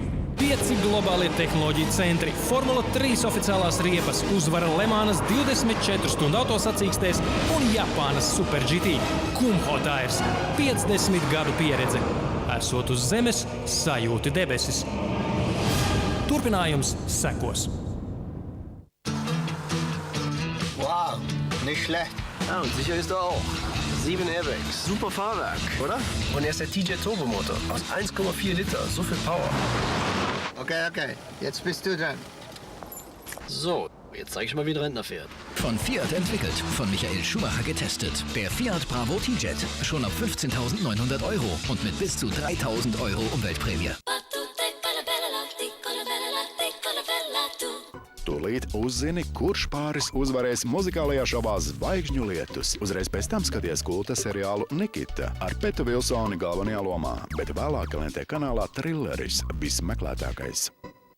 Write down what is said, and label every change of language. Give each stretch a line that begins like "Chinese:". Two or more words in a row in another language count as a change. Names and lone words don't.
Latvian: 5 globālie tehnoloģiju centri, Formula 3 oficiālās riepas, uzvara Lemānas 24 stundu autosacīkstēs un Japānas Super GT. Kumho-Tires, 50 gadu pieredze. Esot uz zemes, sajūti debesis. Turpinājums sekos.
German: Wow, nicht schlecht. Ja, und sicher ist er auch. 7 Airbags. Super Fahrwerk, oder? Und er ist der TJ Turbomotor aus 1,4 Liter. So viel Power. Okay. Jetzt bist du dran. So, jetzt zeig ich mal, wie ein Rentner fährt. Von Fiat entwickelt, von Michael Schumacher getestet. Der Fiat Bravo T-Jet. Schon ab 15.900 € und mit bis zu 3.000 € Umweltprämie.
Latvian: Tūlīt uzzini, kurš pāris uzvarēs muzikālajā šovā Zvaigžņu lietus. Uzreiz pēc tam skaties kulta seriālu Nikita ar Petu Vilsoni galvenajā lomā, bet vēlāk LNT kanālā Trilleris vismeklētākais.